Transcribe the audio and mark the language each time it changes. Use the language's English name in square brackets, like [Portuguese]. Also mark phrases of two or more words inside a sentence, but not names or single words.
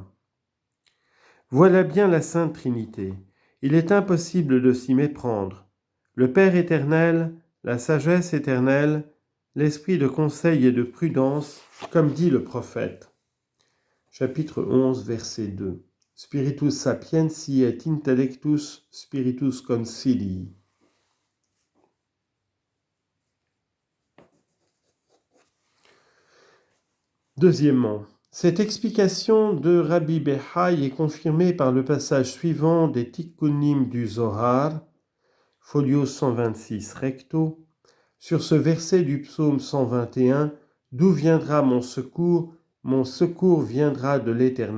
[French] Voilà bien la Sainte Trinité. Il est impossible de s'y méprendre. Le Père éternel, la sagesse éternelle, l'esprit de conseil et de prudence, comme dit le prophète. Chapitre 11, verset 2. [Latin] Spiritus sapientiae et intellectus spiritus concilii. [French] Deuxièmement, cette explication de Rabbi Belhaï est confirmée par le passage suivant des Tikkunim du Zohar, folio 126 recto, sur ce verset du psaume 121, « D'où viendra mon secours viendra de l'Éternel.